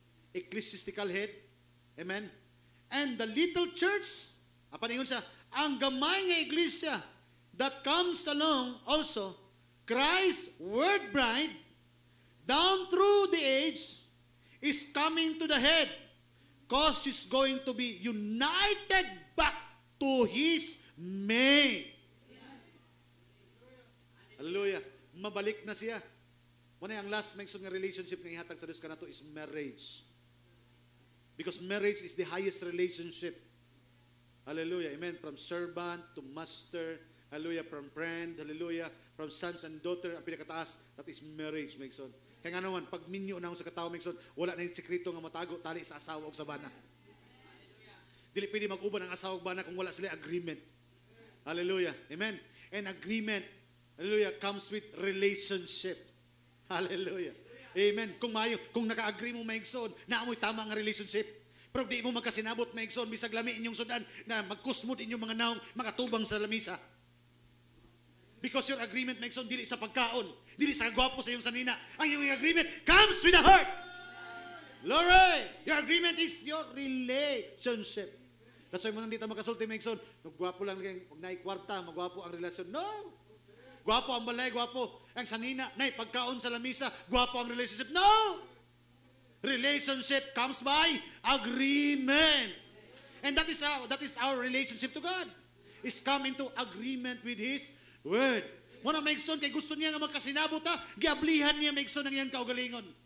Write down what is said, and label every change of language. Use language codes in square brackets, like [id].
[en] Ecclesiastical head. Amen. And the little church, [ceb] apan ingon siya, ang gamay nga iglesia [en] that comes along also, Christ's word bride, down through the age, is coming to the head, because she's going to be united back to His mate. [ceb] Hallelujah. Mabalik na siya. Muna ang last mention ng relationship nga ihatag sa Diyos kanato is marriage. [en] Because marriage is the highest relationship. Hallelujah. Amen. From servant to master. Hallelujah. From friend. Hallelujah. From sons and daughter. [ceb] Ang pinakataas, [en] that is marriage, [ceb] Megson. Kaya nga naman, pag minyo na ako sa katao, Megson, wala na yung sekreto nga matago, tali sa asawa o sa bana. Dili pwede mag-uban ang asawa o bana kung wala sila agreement. Hallelujah. Amen. [en] And agreement, hallelujah, comes with relationship. [ceb] Hallelujah. Amen. Kung naka-agree mo, Megson, na amoy tama ang relationship. Pero di mo magkasinabot, Megson, bisag lami inyong sudan na magkusmod inyong mga naong makatubang sa lamisa. [en] Because your agreement, [ceb] Megson, dili sa pagkaon, dili sa gwapo sa iyong sanina. Ang iyong [en] agreement comes with the heart. Glory! Your agreement is your relationship. That's why [ceb] mo nang dito makasulti, Megson, magwapo lang, pag naikwarta, magwapo ang relasyon. No! Gwapo ang balay, gwapo ang sanina. Nay, pagkaon sa lamisa, gwapo ang relationship. No! [en] Relationship comes by agreement. And that is our relationship to God. Is come into agreement with His Word. [ceb] Muna Megson, kay gusto niya nga magkasinabot ha, giablihan niya Megson ang iyang kaugalingon.